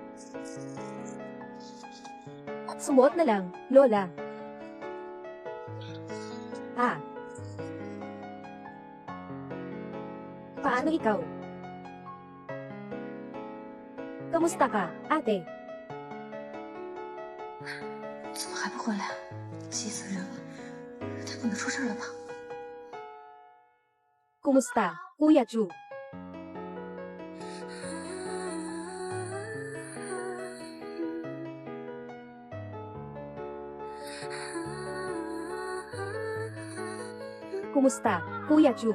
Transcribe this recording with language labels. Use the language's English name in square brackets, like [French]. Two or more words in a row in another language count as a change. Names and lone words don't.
[Filipino] Sumuot na lang, Lola. Ah. Paano ikaw? Kamusta ka, ate? [Chinese] 怎么还不回来？急死人了！他不能出事了吧？ [Filipino] Kumusta, Kuya Chu? Kumusta, Kuya Chu?